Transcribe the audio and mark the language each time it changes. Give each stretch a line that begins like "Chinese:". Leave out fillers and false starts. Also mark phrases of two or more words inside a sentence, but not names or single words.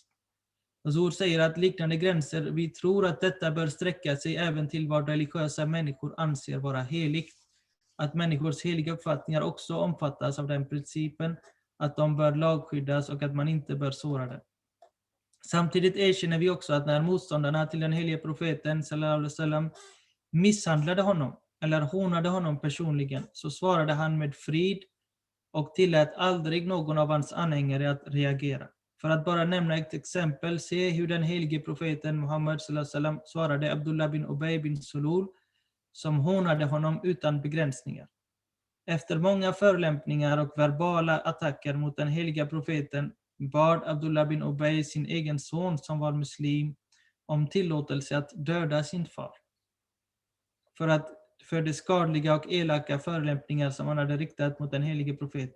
Swedish: Huzur säger att liknande gränser, vi tror att detta bör sträcka sig även till vad religiösa människor anser vara heligt. Att människors heliga uppfattningar också omfattas av den principen att de bör lagskyddas och att man inte bör såra dem. Samtidigt erkänner vi också att när motståndarna till den helige profeten
Arabic: صلى الله عليه وسلم
Swedish: misshandlade honom eller hånade honom personligen, så svarade han med frid och tillät aldrig någon av hans anhängare att reagera. För att bara nämna ett exempel, se hur den helige profeten Muhammad
Arabic: صلى الله عليه وسلم
Swedish: svarade Abdullah bin Ubay bin Sulul, som hånade honom utan begränsningar. Efter många förolämpningar och verbala attacker mot den heliga profeten bad Abdullah bin Ubay sin egen son, som var muslim, om tillåtelse att döda sin far. För de skadliga och elaka förolämpningar som han hade riktat mot den helige profeten.